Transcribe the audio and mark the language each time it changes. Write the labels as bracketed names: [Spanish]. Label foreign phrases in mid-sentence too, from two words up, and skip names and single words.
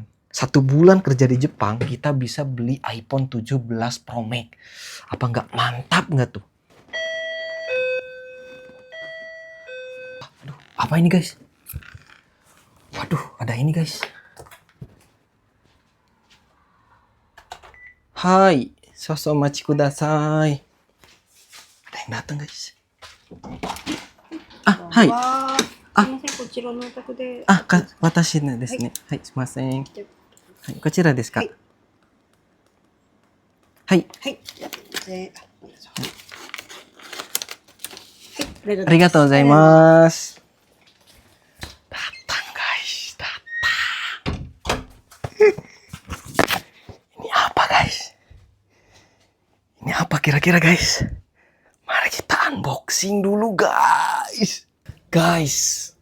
[Indonesian] 1 bulan kerja di Jepang, kita bisa beli iPhone 17 Pro Max. Apa nggak mantap nggak tuh? Aduh, apa ini guys? Waduh, ada ini guys. Hai, [Japanese] 少々待ちください. Ada yang datang guys. Hai. すみません、こちらのお宅で。私ですね。はい、すいません。はい、こちらですか。はい。はい。ありがとうございます。 [Indonesian] Datang guys, datang. Ini apa guys? Ini apa kira-kira guys? Mari kita unboxing dulu guys.